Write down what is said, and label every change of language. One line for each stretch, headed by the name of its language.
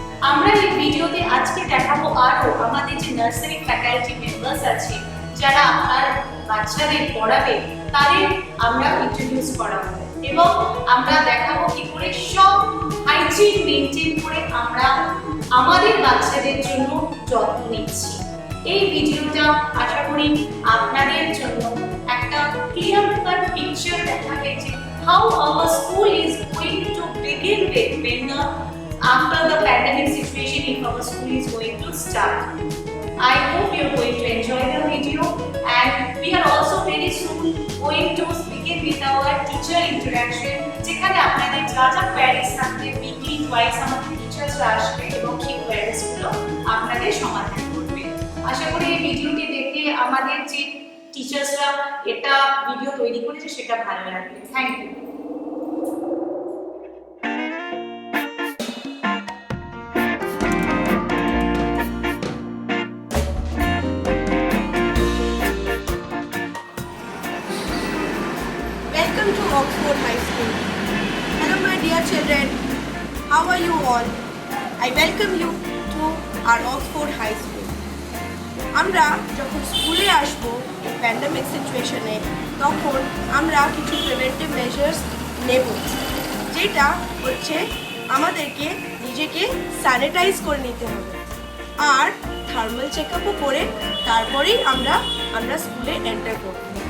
Bangla: আমরা এই ভিডিওতে আজকে দেখাবো আরো আমাদের যে নার্সারি ফ্যাকাল্টি মেম্বার্স আছে যারা আপনার বাচ্চাদের পড়াবে তাদের আমরা ইন্ট্রোডিউস করাবো এবং আমরা দেখাবো কি করে সব হাইজিন মেইনটেইন করে আমরা আমাদের বাচ্চাদের জন্য যত্ন নিচ্ছি। এই ভিডিওটা আশা করি আপনাদের জন্য একটা ক্লিয়ার কাট পিকচার দেখাবে যে
English: how our school is going to begin with when after the pandemic situation if our school is going to start. I hope you are going to enjoy the video, and we are also very soon going to begin with our teacher interaction
Bangla: যেখানে আপনাদের যা যা queries থাকবে weekly twice আমাদের টিচার্সরা আসবে এবং সেই কোয়ারিজগুলো আপনাদের সমাধান করবে। আশা করি এই ভিডিওটি দেখে আমাদের যে টিচার্সরা এটা ভিডিও তৈরি করেছে সেটা ভালো লাগবে।
English: Thank you. Welcome to Oxford High School. Hello my dear children, how are you all? I welcome you to our Oxford High School.
Bangla: আমরা যখন স্কুলে আসবো এই প্যান্ডেমিক সিচুয়েশনে তখন আমরা কিছু প্রিভেন্টিভ মেজার্স নেব, যেটা হচ্ছে আমাদেরকে নিজেকে স্যানিটাইজ করে নিতে হবে আর থার্মাল চেকআপও করে তারপরেই আমরা স্কুলে এন্টার করব।